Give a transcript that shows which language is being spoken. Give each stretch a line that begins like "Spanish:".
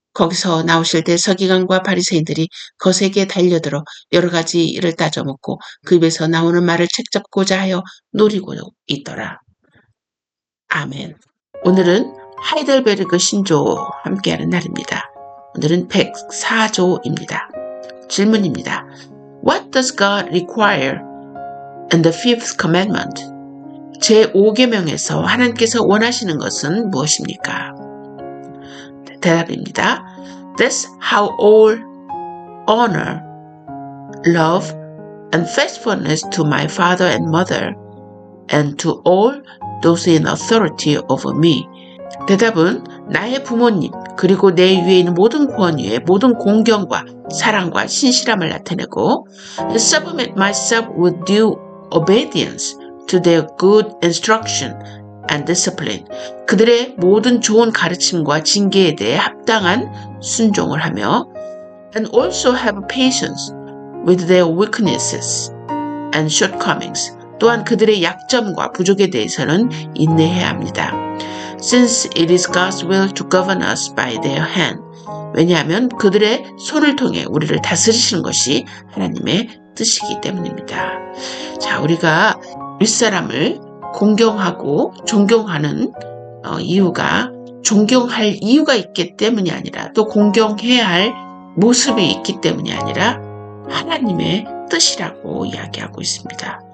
Korean: 거기서 나오실 때 서기관과 바리새인들이 거세게 달려들어 여러 가지 일을 따져먹고 그 입에서 나오는 말을 책잡고자 하여 노리고 있더라. 아멘. 오늘은 하이델베르그 신조와 함께하는 날입니다. 오늘은 104조입니다. 질문입니다.
English: What does God require in the fifth commandment?
Korean: 제5계명에서 하나님께서 원하시는 것은 무엇입니까? 대답입니다.
English: That's how all honor, love, and faithfulness to my father and mother, and to all those in authority over me.
Korean: 대답은 나의 부모님 그리고 내 위에 있는 모든 권위에 모든 공경과 사랑과 신실함을 나타내고
English: submit myself with due obedience to their good instruction and discipline.
Korean: 그들의 모든 좋은 가르침과 징계에 대해 합당한 순종을 하며
English: and also have patience with their weaknesses and shortcomings.
Korean: 또한 그들의 약점과 부족에 대해서는 인내해야 합니다.
English: Since it is God's will to govern us by their hand.
Korean: 왜냐하면 그들의 손을 통해 우리를 다스리시는 것이 하나님의 뜻이기 때문입니다. 자, 우리가 윗사람을 공경하고 존경하는 이유가 존경할 이유가 있기 때문이 아니라 또 공경해야 할 모습이 있기 때문이 아니라 하나님의 뜻이라고 이야기하고 있습니다.